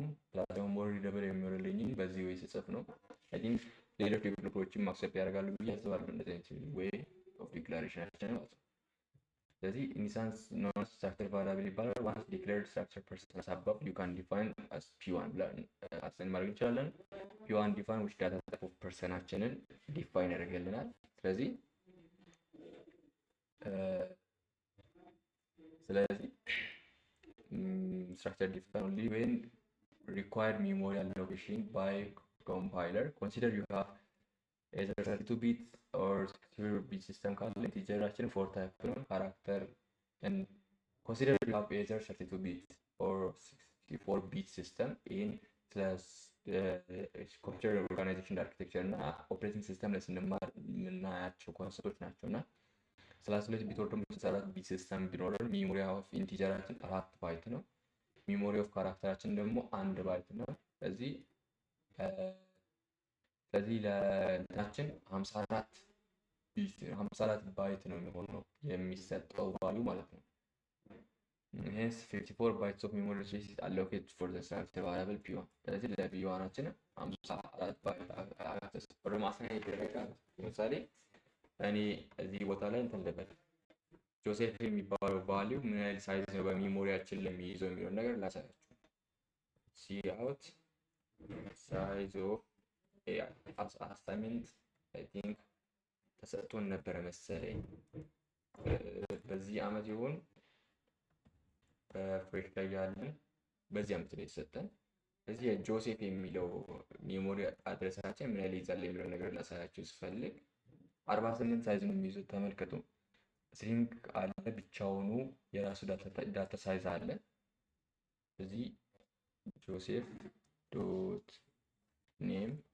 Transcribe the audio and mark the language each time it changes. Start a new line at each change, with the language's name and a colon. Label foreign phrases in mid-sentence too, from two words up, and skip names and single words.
Amharic: ፕላትፎርም
English: more readable
Amharic: የሚሆንልኝ በዚህ ወይ ስጽፍ ነው።
English: I think
Amharic: ሌሎች ዴቨሎፐሮችም አክሰፕት ያደርጋሉ ብዬ አስባለሁ። እንደዚህ አይነት ወይ ኦፍ ዲክላሬሽናችን ማለት ነው። ስለዚህ
English: instance known structure variable
Amharic: ይባላል።
English: once declared structure persons above you can define as p1
Amharic: ብለን አሳይን ማድረግ እንችላለን። p1 ዲፋይን
English: which data type of
Amharic: ፐርሰናችንን ዲፋይን ያደርግልናል። ስለዚህ
English: structure defined only when required memory allocation by compiler. Consider you have either 32-bit or 64-bit system called integer 4 type character, and consider you have either 32-bit or 64-bit system in computer organization architecture
Amharic: እና
English: operating system
Amharic: ላይ ስንማር የምናያቸው ኮንሰፕቶች ናቸው። እና 32 ቢት ወር ደግሞ 64 ቢት ሲስተም ቢኖረን ሚሞሪ ኦፍ ኢንቲጀራችን 4 ባይት ነው። ሚሞሪ ኦፍ ካራክተራችን ደግሞ 1 ባይት ነው። ስለዚህ ለእንትናችን 54 ባይት ነው የሚሆነው የሚሰጠው ቫልዩ ማለት ነው።
English: Hence 54 bytes of memory space is allocated for the structure variable p1.
Amharic: ስለዚህ ለp1አችን 54 ባይት አክሰስ ማሳየት ይደረጋል። ለምሳሌ እኔ እዚህ ቦታ ላይ እንትን ልበል ጆሴፍ የሚባለው ቫልዩ ምን ያህል ሳይዝ ነው በሚሞሪያችን ለሚይዘው የሚለው ነገር ላሳያችሁ።
English: cout size of assignment I think
Amharic: ተሰጥቶን ነበረ መሰለኝ በዚህ አመት ይሁን በፍሬሽ ላይ ያለን በዚህ አመት ላይ ተሰጠን። ስለዚህ የጆሴፍ የሚለው ሚሞሪ አድሬሳችን ምን ያህል ይዛል የሚለው ነገር ላሳያችሁ ስፈልግ 48 ሳይዝ ነው የሚይዘው። ተመልከቱ። ስትሪንግ አለ ብቻውኑ የራሱ ዳታ ሳይዝ አለ። ስለዚህ ጆሴፍ
English: dot name